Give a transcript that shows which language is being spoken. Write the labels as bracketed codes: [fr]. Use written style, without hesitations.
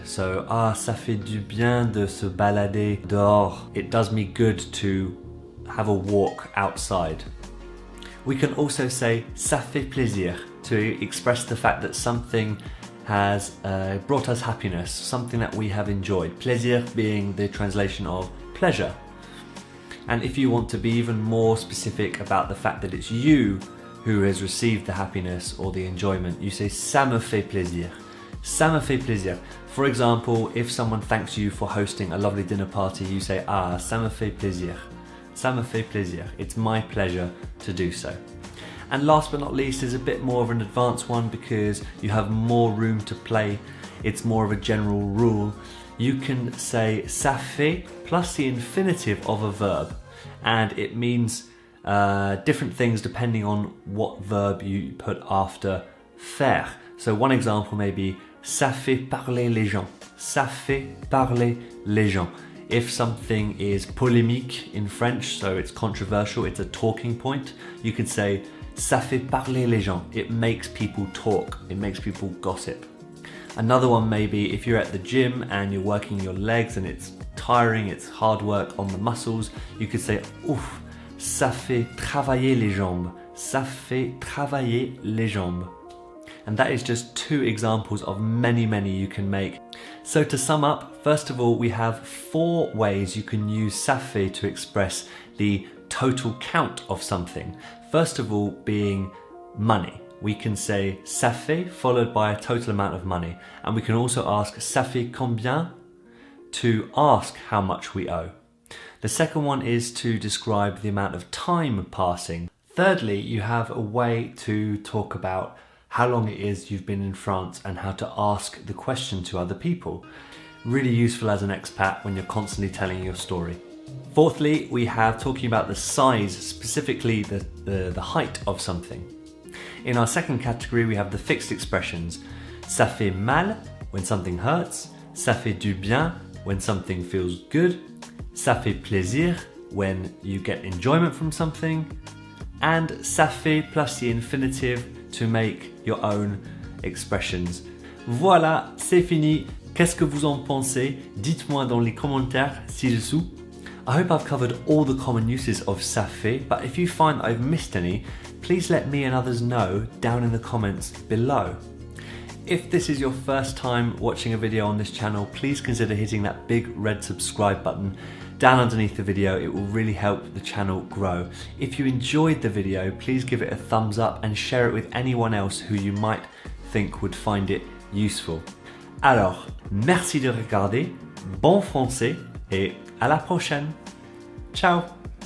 [fr] So, ah, ça fait du bien de se balader dehors. [en] It does me good to have a walk outside. We can also say ça fait plaisir to express the fact that something has brought us happiness, something that we have enjoyed. Plaisir being the translation of pleasure. And if you want to be even more specific about the fact that it's you who has received the happiness or the enjoyment, you say [fr] ça me fait plaisir. Ça me fait plaisir. [en] For example, if someone thanks you for hosting a lovely dinner party, you say, ah, [fr] ça me fait plaisir. Ça me fait plaisir. [en] It's my pleasure to do so. And last but not least is a bit more of an advanced one because you have more room to play. It's more of a general rule. You can say ça fait plus the infinitive of a verb, and it means different things depending on what verb you put after faire. So one example may be [fr] ça fait parler les gens. Ça fait parler les gens. [en] If something is polémique in French, so it's controversial, it's a talking point, you could say [fr] ça fait parler les gens. [en] It makes people talk, it makes people gossip. Another one may be if you're at the gym and you're working your legs and it's tiring, it's hard work on the muscles, you could say ouf, [fr] ça fait travailler les jambes. Ça fait travailler les jambes. [en] And that is just 2 examples of many you can make. So to sum up, first of all, we have 4 ways you can use ça fait to express the total count of something. First of all, being money. We can say ça fait followed by a total amount of money. And we can also ask ça fait combien to ask how much we owe. The second one is to describe the amount of time passing. Thirdly, you have a way to talk about how long it is you've been in France and how to ask the question to other people. Really useful as an expat when you're constantly telling your story. Fourthly, we have talking about the size, specifically the height of something. In our second category, we have the fixed expressions. [fr] Ça fait mal [en] when something hurts. [fr] Ça fait du bien [en] when something feels good. [fr] Ça fait plaisir [en] when you get enjoyment from something. And ça fait plus the infinitive to make your own expressions. [fr] Voilà, c'est fini. Qu'est-ce que vous en pensez? Dites-moi dans les commentaires ci-dessous. [en] I hope I've covered all the common uses of ça fait, but if you find that I've missed any, please let me and others know down in the comments below. If this is your first time watching a video on this channel, please consider hitting that big red subscribe button down underneath the video. It will really help the channel grow. If you enjoyed the video, please give it a thumbs up and share it with anyone else who you might think would find it useful. [fr] Alors, merci de regarder, bon français et à la prochaine. Ciao!